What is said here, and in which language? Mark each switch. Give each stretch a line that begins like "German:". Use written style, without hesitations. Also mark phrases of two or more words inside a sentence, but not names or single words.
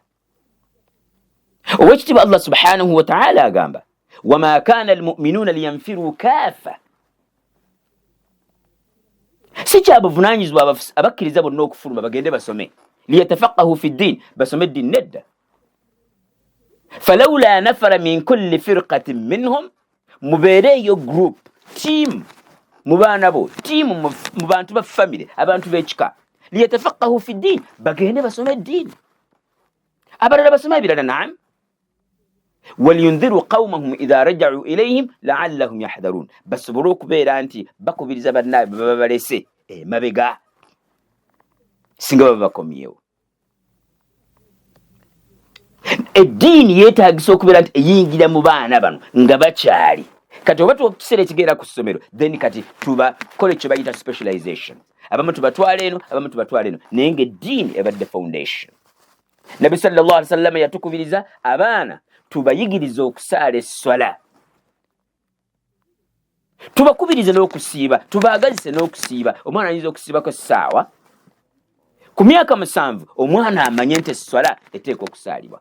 Ganda: Owekitiibwa Allah subhanahu wa ta'ala agamba
Arabic: وما كان المؤمنون لينفروا كافة,
Ganda: si kyabuvunanyizibwa abakkiriza bonna okufuluma bagende basome
Arabic: ليتفقهوا في الدين,
Ganda: basome eddiini nedda.
Arabic: فلولا نفر من كل فرقة منهم,
Ganda: mubeereeyo
English: group team
Ganda: mu baana bo, team mu bantu ba family, abantu b'ekika,
Arabic: ليتفقهوا في الدين,
Ganda: bagende basome eddiini, abalala basome ebirala.
Arabic: نعم ولينذروا قومهم إذا رجعوا إليهم لعلهم يحذرون,
Ganda: basobole okubeera nti bakubiriza bannaabwe baba balese emabega singa baba bakomyewo. Eddiini yeetaagisa okubeera nti eyingira mu baana bano nga bakyali kati. Oba tukiseera ekigenda ku ssomero,
English: then kati
Ganda: tubakole kye bayita specialization, abamu tubatwala eno, abamu tubatwala eno, naye ng'eddiini ebadde foundation. Nabi
Arabic: صلى الله عليه وسلم
Ganda: yatukubiriza abaana tubayigiriza okusaala esswala, tubakubirize n'okusiiba, tubaagazise n'okusiiba. Omwana ayinza okusiibako essaawa. Ku myaka 7 omwana amanye nti esswala eteeka okusaalibwa.